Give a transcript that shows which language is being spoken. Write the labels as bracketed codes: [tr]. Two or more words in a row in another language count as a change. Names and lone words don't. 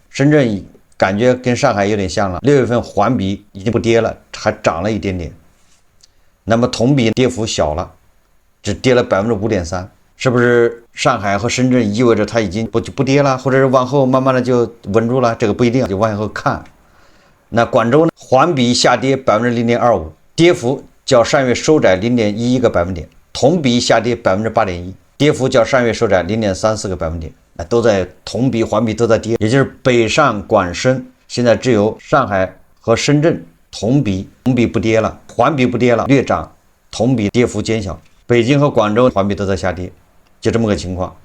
[zh] 深圳感覺跟上海有点像了，6月份環比已經不跌了，還漲了一點點。那麼同比跌幅小了，只跌了 5.3%， 是不是上海和深圳意味着它已经不跌了，或者是往後慢慢的就穩住了？這個不一定，就往後看。那廣州呢，環比下跌 0.25%， 跌幅較上月收窄 0.11個百分點，同比下跌 8.1%， 跌幅較上月收窄 0.34個百分點。都在同比環比都在跌，也就是北上廣深，现在只有上海和深圳同比不跌了，環比不跌了，略漲，同比跌幅減小。北京和廣州環比都在下跌，就這麼個情況。